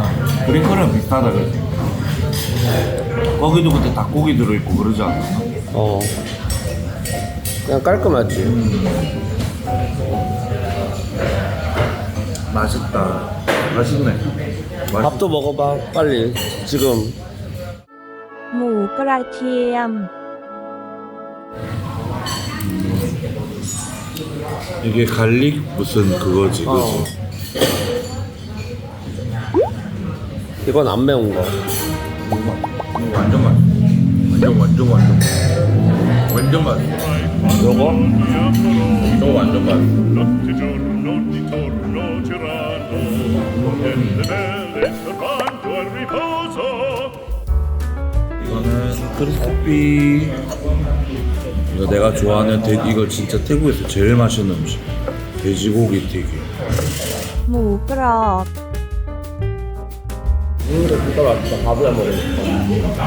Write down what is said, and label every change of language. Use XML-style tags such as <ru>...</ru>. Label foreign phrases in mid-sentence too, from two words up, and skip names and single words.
<ko>그린커리랑 비슷하다 그랬지. 거기도 그때 닭고기 들어있고 그러지 않았나? 그냥 깔끔하지. 맛있다. 맛있네. 밥도 먹어봐 빨리 지금.</ko> <th>หมูกระเทียม</th> <ko>이게 갈릭 무슨 그거지, 그지? 이건 안 매운 거. 완전 맛있어. 완전 맛있어. 요거? 이거 완전 맛있어. Notte giorno di torno tirano nelle belle servando al riposo. 이거는 크리스피. 이거 내가 좋아하는 이거 진짜 태국에서 제일 맛있는 음식. 돼지고기 튀김.</ko> <th>หมูกรอบ</th> <ko>이거 진짜 맛있다. 밥이랑 먹으니까.</ko>